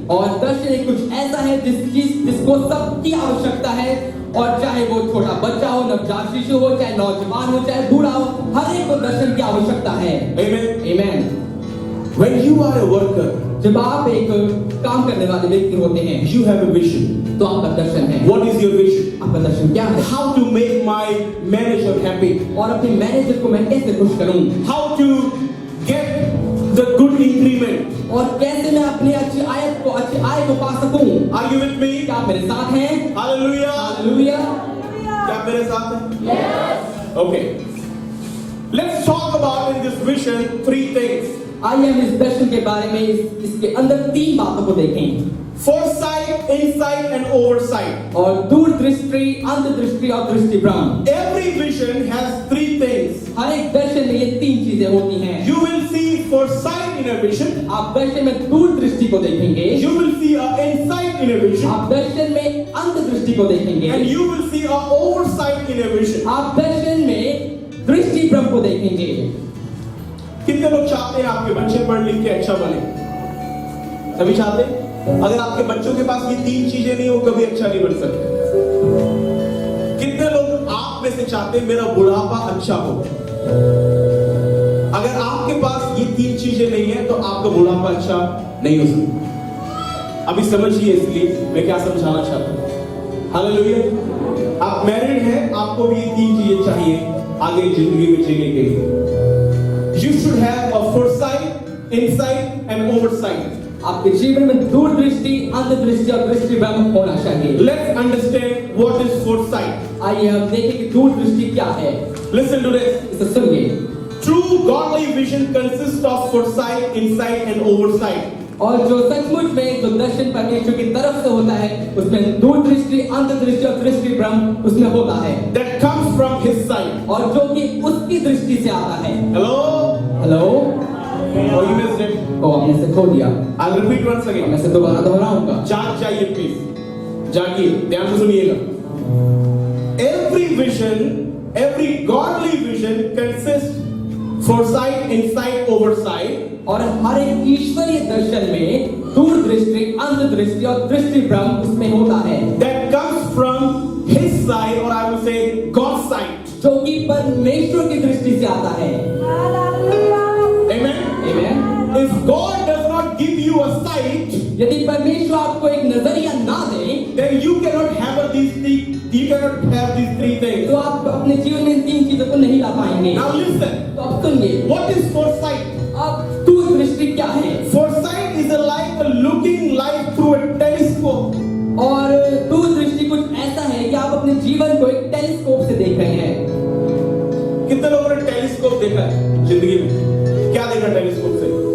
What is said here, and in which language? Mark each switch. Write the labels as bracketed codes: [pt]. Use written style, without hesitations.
[hi] और दर्शन एक कुछ ऐसा है जिसको सबकी आवश्यकता है, और चाहे वो छोटा बच्चा हो, नवजात शिशु हो, चाहे नौजवान हो, चाहे बूढ़ा हो, हर एक को दर्शन की आवश्यकता है। [en] Amen. [hi] Amen. [en] When you are a worker, [hi] जब आप एक काम करने वाले व्यक्ति होते हैं, [en] you have a vision. [hi] तो आपका दर्शन है। [en] What is your vision? [hi] आपका दर्शन क्या है? [en] How to make my manager happy? [hi] और अपने मैनेजर को मैं कैसे खुश करूं? [en] How to get the good increment? [hi] और कैसे मैं अपनी अच्छी आय को पा सकूं? [en] Are you with me? [hi] क्या आप मेरे साथ हैं? [en] Hallelujah. [hi] हालेलुया। क्या आप मेरे साथ हैं? [en] Yes. Okay. Let's talk about in this vision 3 things. [hi] आइए हम इस दर्शन के बारे में इसके अंदर 3 बातों को देखें। [en] Foresight, insight and oversight. [hi] और दूरदृष्टि, अंतर्दृष्टि और दृष्टिभ्रम। [en] Every vision has 3 things. [hi] हर एक दर्शन में ये 3 चीजें होती हैं। [en] You will see foresight in a vision. [hi] आप दर्शन में दूरदृष्टि को देखेंगे। [en] You will see a insight in a vision. [hi] आप दर्शन में अंतर्दृष्टि को देखेंगे। [en] And you will see a oversight in a vision. [hi] आप दर्शन में दृष्टिभ्रम को देखेंगे। कितने लोग चाहते हैं आपके बच्चे पढ़ लिख के अच्छा बने? सभी चाहते हैं? अगर आपके बच्चों के पास ये 3 चीजें नहीं हो, कभी अच्छा नहीं बन सकते। कितने लोग आप में से चाहते हैं मेरा बुढ़ापा अच्छा हो? अगर आपके पास ये 3 चीजें नहीं है तो आपका बुढ़ापा अच्छा नहीं हो सकता। अभी समझिए, इसलिए मैं क्या समझाना चाहता हूं। हालेलुया। आप मैरिड हैं, आपको भी ये 3 चीजें चाहिए आगे जिंदगी में जीने के लिए। [en] You should have a foresight, insight and oversight. [hi] आपके जीवन में दूरदृष्टि, अंतर्दृष्टि और दृष्टिभ्रम होना चाहिए। [en] Let's understand what is foresight. [hi] आइए हम देखें कि दूरदृष्टि क्या है। [en] Listen to this. [hi] इसे सुनिए। [en] True godly vision consists of foresight, insight and oversight. [hi] और जो सचमुच में जो दर्शन परमेश्वर की तरफ से होता है, उसमें दूरदृष्ि, अंतर्दृष्टि और दृष्टिभ्रम उसमें होता है। [en] That comes from his side. [hi] और जो कि उसकी दृष्टि से आता है। [en] Hello? [hi] Hello? [en] Oh, you missed it. [hi] ओ, हमने से खो दिया। [en] I'll repeat once again. [hi] मैं से दोबारा दोहराऊंगा। जाग जाइए प्लीज, जागिए, ध्यान से सुनिएगा। [en] Every vision, every godly vision consists foresight, insight, oversight. [hi] और हर एक ईश्वरीय दर्शन में दूरदृष्टि, अंतर्दृष्टि और दृष्टिभ्रम उसमें होता है। [en] That comes from his side, or I will say God's side. [hi] जो कि परमेश्वर की दृष्टि से आता है। [en] Amen. [hi] Amen. [en] If God does not give you a sight, [hi] यदि परमेश्वर आपको एक नजरिया ना दे, [en] then you cannot have these 3 things. [hi] तो आप अपने जीवन में इन 3 चीजों को नहीं ला पाएंगे। [en] Now listen. [hi] तो अब सुनिए, [en] What is foresight? [hi] अब दूरदृष्टि क्या है? [en] Foresight is like looking life through a telescope. [hi] और दूरदृष्टि कुछ ऐसा है कि आप अपने जीवन को एक टेलीस्कोप से देख रहे हैं। कितने लोगों ने टेलीस्कोप देखा है जिंदगी में? क्या देखा टेलीस्कोप से?